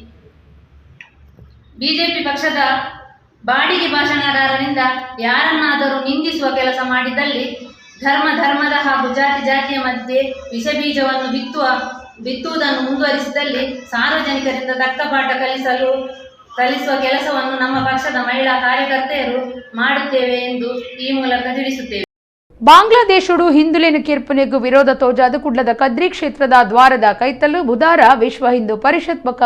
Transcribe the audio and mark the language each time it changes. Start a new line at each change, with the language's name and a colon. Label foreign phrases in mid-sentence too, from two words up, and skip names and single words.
Kannada: ಬಿಜೆಪಿ ಪಕ್ಷದ ಬಾಡಿಗೆ ಭಾಷಣಗಾರರಿಂದ ಯಾರನ್ನಾದರೂ ನಿಂದಿಸುವ ಕೆಲಸ ಮಾಡಿದ್ದಲ್ಲಿ, ಧರ್ಮದ ಹಾಗೂ ಜಾತಿಯ ಮಧ್ಯೆ ವಿಷಬೀಜವನ್ನು ಬಿತ್ತುವುದನ್ನು ಮುಂದುವರಿಸಿದಲ್ಲಿ ಸಾರ್ವಜನಿಕರಿಂದ ತಕ್ಕ ಪಾಠ ಕಲಿಸುವ ಕೆಲಸವನ್ನು ನಮ್ಮ ಪಕ್ಷದ ಮಹಿಳಾ ಕಾರ್ಯಕರ್ತೆಯರು ಮಾಡುತ್ತೇವೆ ಎಂದು ಈ ಮೂಲಕ ತಿಳಿಸುತ್ತೇವೆ.
Tulu: ಬಾಂಗ್ಲಾದೇಶುಡು ಹಿಂದುಳಿನ ಕಿರ್ಪನೆಗೂ ವಿರೋಧ ತೋಜಾದ ಕುಡ್ಲದ ಕದ್ರಿ ಕ್ಷೇತ್ರದ ದ್ವಾರದ ಕೈತಲು ಬುಧವಾರ ವಿಶ್ವ ಹಿಂದೂ ಪರಿಷತ್ ಬೊಕ್ಕ